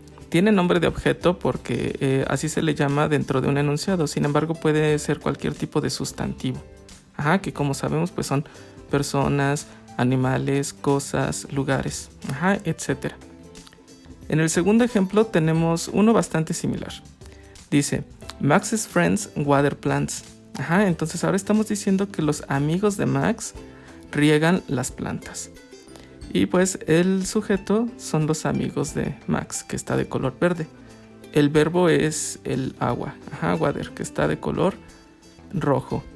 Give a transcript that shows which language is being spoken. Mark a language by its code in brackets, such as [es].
[es] Tiene nombre de objeto porque así se le llama dentro de un enunciado. Sin embargo, puede ser cualquier tipo de sustantivo. Que como sabemos, pues son personas, animales, cosas, lugares, etc. En el segundo ejemplo tenemos uno bastante similar. Dice, [en] Max's friends water plants. [es] Entonces ahora estamos diciendo que los amigos de Max riegan las plantas. Y pues el sujeto son los amigos de Max, que está de color verde. El verbo es el agua, water, que está de color rojo.